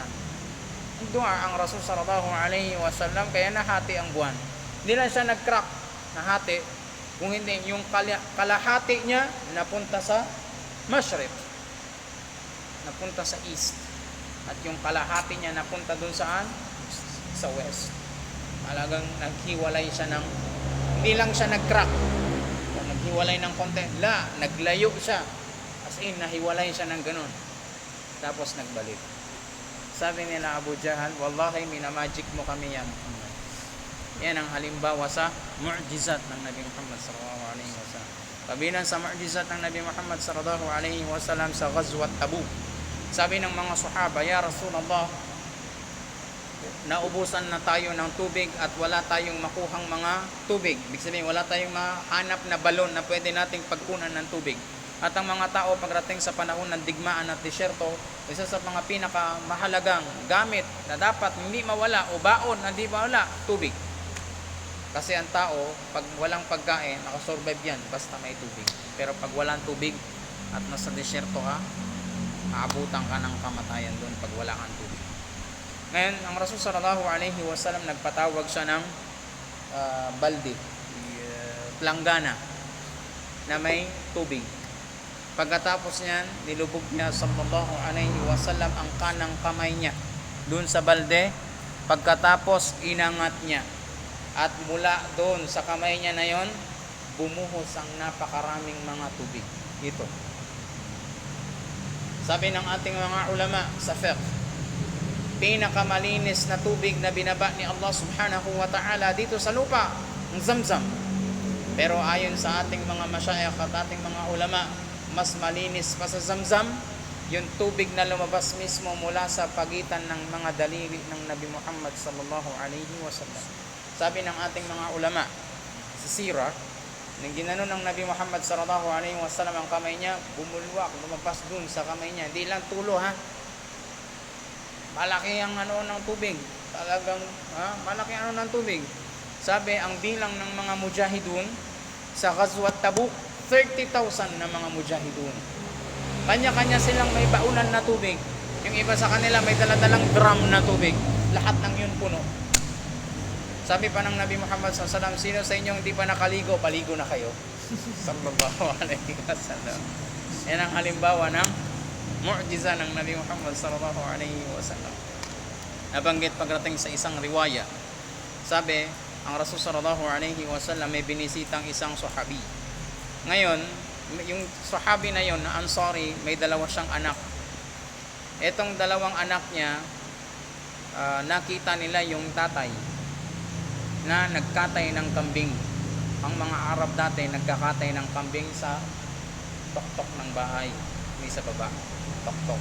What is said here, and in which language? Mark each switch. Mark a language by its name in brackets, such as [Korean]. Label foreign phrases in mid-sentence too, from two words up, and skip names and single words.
[Filipino] Dua ang Rasul [Arabic] صلى الله عليه وسلم, [Filipino] kaya nahati ang buwan. Hindi lang siya nag-crack, nahati. Kung hindi, yung kalahati niya napunta sa Mashriq, napunta sa East, at yung kalahati niya napunta dun saan? Sa West. Talagang naghiwalay siya ng, hindi lang siya nag-crack o naghiwalay ng konti, naglayo siya, [English] as in [Filipino] nahiwalay siya ng ganun, tapos nagbalik. Sabi nila Abu Jahal, wallahi minamagic mo kami ya Muhammad. Yan ang halimbawa sa mu'jizat ng Nabi Muhammad [Arabic] صلى الله عليه وسلم. [Filipino] Kabilang sa mu'jizat ng Nabi Muhammad [Arabic] صلى الله عليه وسلم [Filipino] sa Ghazwat Tabuk, sabi ng mga sahaba, [Arabic] يا رسول الله, [Filipino] naubusan na tayo ng tubig at wala tayong makuhang mga tubig. Ibig sabihin, wala tayong mahanap na balon na pwede nating pagkunan ng tubig. At ang mga tao pagdating sa panahon ng digmaan at disyerto, isa sa mga pinakamahalagang gamit na dapat hindi mawala o baon na hindi mawala, tubig. Kasi ang tao, pag walang pagkain, nakasurvive yan basta may tubig. Pero pag walang tubig at nasa disyerto ka, aabutan ka ng kamatayan doon pag wala kang tubig. Ngayon, ang Rasul [Arabic] صلى الله عليه وسلم [Filipino] nagpatawag siya ng balde, planggana na may tubig. Pagkatapos niyan, nilubog niya [Arabic] صلى الله عليه وسلم [Filipino] ang kanang kamay niya doon sa balde. Pagkatapos, inangat niya. At mula doon sa kamay niya na yon, bumuhos ang napakaraming mga tubig. Ito. Sabi ng ating mga ulama sa fiqh, pinakamalinis na tubig na binaba ni Allah [Arabic] سبحانه وتعالى [Filipino] dito sa lupa, ang Zamzam. Pero ayon sa ating mga masyayikh at ating mga ulama, mas malinis pa sa Zamzam yung tubig na lumabas mismo mula sa pagitan ng mga daliri ng Nabi Muhammad [Arabic] صلى الله عليه وسلم. [Filipino] Sabi ng ating mga ulama sa sirah, nang ginano ng Nabi Muhammad [Arabic] صلى الله عليه وسلم [Filipino] ang kamay niya, bumulwak, lumabas dun sa kamay niya. Hindi lang tulo ha. Malaki ang ng tubig. Talagang malaki ng tubig. Sabi ang bilang ng mga mujahidun sa Ghazwat Tabuk, 30,000 na mga mujahidun. Kanya-kanya silang may baunan na tubig. Yung iba sa kanila may daladalang drum na tubig. Lahat ng yun puno. Sabi pa ng Nabi Muhammad SAW, sino sa inyong hindi pa nakaligo, paligo na kayo. [Arabic] صلى الله عليه وسلم. [Filipino] Yan ang halimbawa ng mu'jiza ng Nabi Muhammad [Arabic] صلى الله عليه وسلم. [Filipino] Nabanggit pagdating sa isang riwaya. Sabi, ang Rasul [Arabic] صلى الله عليه وسلم [Filipino] may binisitang isang sahabi. Ngayon, yung sahabi na yon na Ansari, may dalawa siyang anak. Etong dalawang anak niya, nakita nila yung tatay na nagkatay ng kambing. Ang mga Arab dati nagkakatay ng kambing sa tuktok ng bahay, may sa baba, tuktok.